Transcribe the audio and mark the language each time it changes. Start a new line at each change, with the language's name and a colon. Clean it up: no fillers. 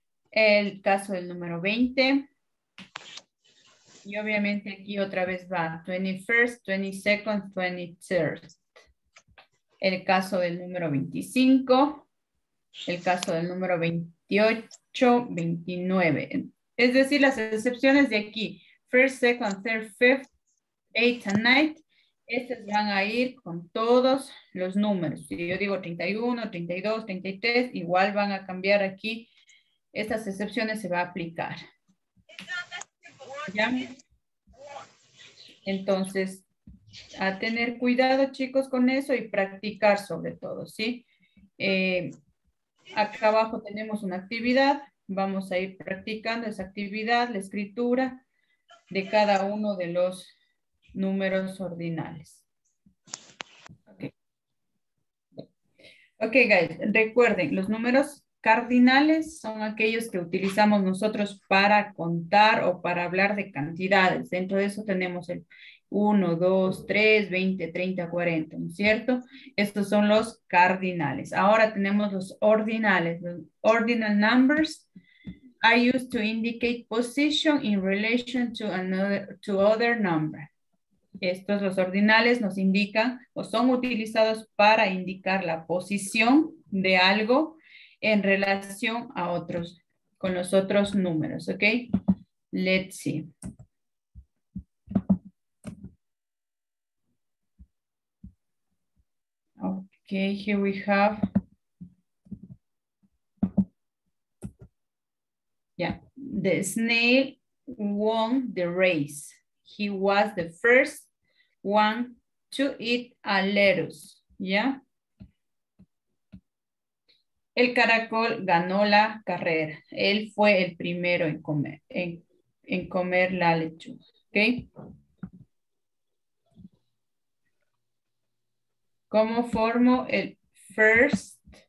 Spanish: El caso del número 20. Y obviamente aquí otra vez va 21st, 22nd, 23rd. El caso del número 25. El caso del número 28, 29. Es decir, las excepciones de aquí.
English: First, second, third, fifth, eighth and ninth.
Spanish: Estas van a ir con todos los números. Si yo digo 31, 32, 33, igual van a cambiar aquí. Estas excepciones se va a aplicar. ¿Ya? Entonces, a tener cuidado, chicos, con eso y practicar sobre todo, ¿sí? Acá abajo tenemos una actividad. Vamos a ir practicando esa actividad, la escritura de cada uno de los números ordinales. Ok, guys, recuerden, los números cardinales son aquellos que utilizamos nosotros para contar o para hablar de cantidades. Dentro de eso tenemos el 1, 2, 3, 20, 30, 40, ¿no es cierto? Estos son los cardinales. Ahora tenemos los ordinales, los ordinal numbers.
English: are used to indicate position in relation to other number.
Spanish: Estos, los ordinales, nos indican o son utilizados para indicar la posición de algo en relación a otros, con los otros números, ¿ok?
English: Let's see. Okay, here we have. Yeah, the snail won the race. He was the first one to eat a lettuce. Yeah.
Spanish: El caracol ganó la carrera. Él fue el primero en comer la lechuga. ¿Ok? ¿Cómo formo el first?